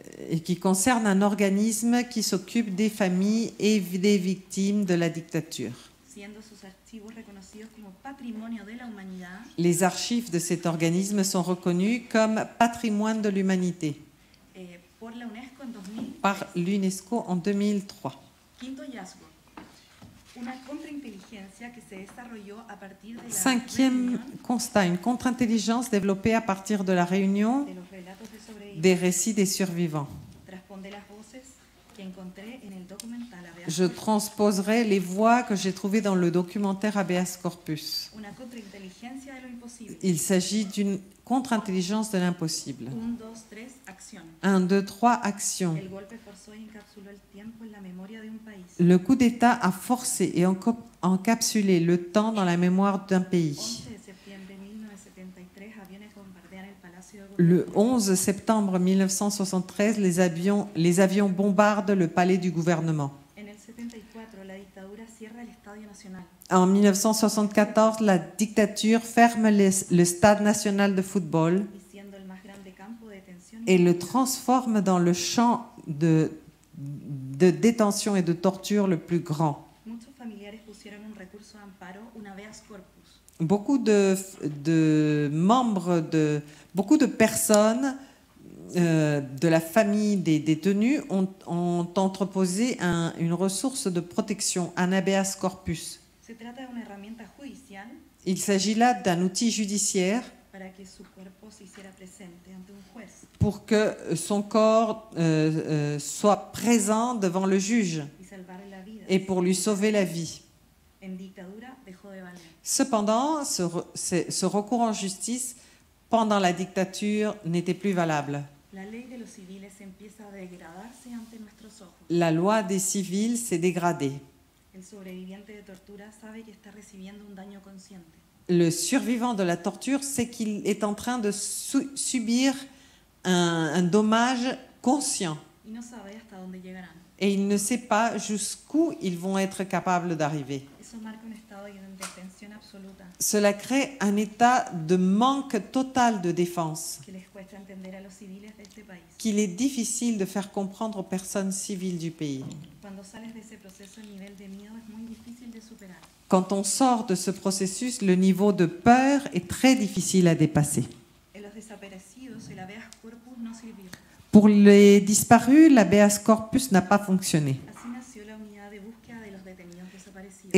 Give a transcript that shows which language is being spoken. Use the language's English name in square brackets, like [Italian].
[French] et qui concerne un organisme qui s'occupe des familles et des victimes de la dictature. [Spanish] siendo sus archivos reconocidos como patrimonio de la humanidad [French] Les archives de cet organisme sont reconnues comme patrimoine de l'humanité [Spanish] por la UNESCO en 2000. [French] par l'UNESCO en 2003. [Spanish] Quinto hallazgo. Una contrainteligencia que se desarrolló a partir de la [French] Cinquième [Spanish] reunión [French] constat, une contre-intelligence développée à partir de la réunion [Spanish] de los relatos de sobrevivientes. [French] des récits des survivants. [Spanish] Transponde las voces que encontré en el documental Habeas [French] Je [Spanish] Corpus. [French] transposerai les voix que j'ai trouvées dans le documentaire Habeas Corpus. [Spanish] Una contrainteligencia de lo imposible. [French] Il s'agit d'une contre-intelligence de l'impossible. [Spanish] 1, 2, 3, acción. [French] 1, 2, 3, action. [Spanish] El golpe forzó y encapsuló el tiempo en la memoria de un país. [French] Le coup d'État a forcé et encapsulé le temps dans la mémoire d'un pays. [Spanish] 11 de septiembre de 1973, aviones bombardean el Palacio de [French] Le [Spanish] Gobierno. [French] 11 septembre 1973, les avions bombardent le palais du gouvernement. [Spanish] En el 74, la dictadura cierra el Estadio Nacional. [French] En 1974, la dictature ferme le stade national de football [Spanish] Y siendo el más grande campo de detención [French] et le transforme dans le champ de détention et de torture le plus grand. [Spanish] muchos familiares pusieron un recurso de amparo, un habeas corpus. [French] Beaucoup de membres, beaucoup de personnes de la famille des détenus ont entreposé une ressource de protection, un habeas corpus. [Spanish] Se trata de una herramienta judicial [French] Il s'agit là d'un outil judiciaire [Spanish] para que su cuerpo se hiciera presente ante un juez. [French] pour que son corps soit présent devant le juge [Spanish] Y salvarle la vida. [French] et pour lui sauver la vie. [Spanish] En dictadura dejó de valer. [French] Cependant, ce recours en justice pendant la dictature n'était plus valable. [Spanish] La ley de los civiles empieza a degradarse ante nuestros ojos. [French] La loi des civils s'est dégradée. [Spanish] El sobreviviente de tortura sabe que está recibiendo un daño consciente. [French] Le survivant de la torture sait qu'il est en train de subir un dommage conscient [Spanish] Y no sabe hasta dónde llegarán. [French] et il ne sait pas jusqu'où ils vont être capables d'arriver. [Spanish] Eso marca un estado de indefensión absoluta [French] Cela crée un état de manque total de défense [Spanish] que les cuesta entender a los civiles de este país. [French] qu'il est difficile de faire comprendre aux personnes civiles du pays. [Spanish] Cuando sales de ese proceso, el nivel de miedo es muy difícil de superar. [French] Quand on sort de ce processus, le niveau de peur est très difficile à dépasser. [Spanish] En los desaparecidos, el habeas corpus no sirvió. [French] Pour les disparus, l'habeas corpus n'a pas fonctionné. [Spanish] Así nació la unidad de búsqueda de los detenidos desaparecidos.